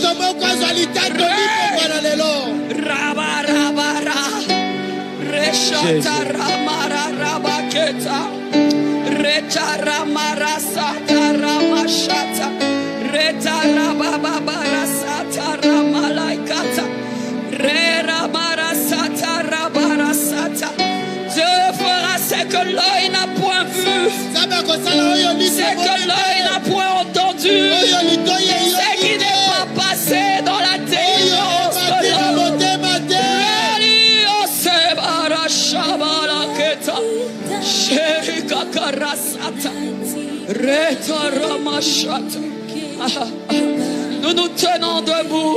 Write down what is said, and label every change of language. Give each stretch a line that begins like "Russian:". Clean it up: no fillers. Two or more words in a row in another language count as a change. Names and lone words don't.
French: Rabarabara, Rechata Ramara Rabaketa, Reta Ramara Sata Ramashata, Reta Rababara Sata Ramalaikata, Re Ramara Sata Rabara Sata. Dieu fera ce que l'œil n'a point vu, ce que l'œil n'a point entendu, ce qui n'est pas passé dans l'intelligence de l'homme. Nous nous tenons debout.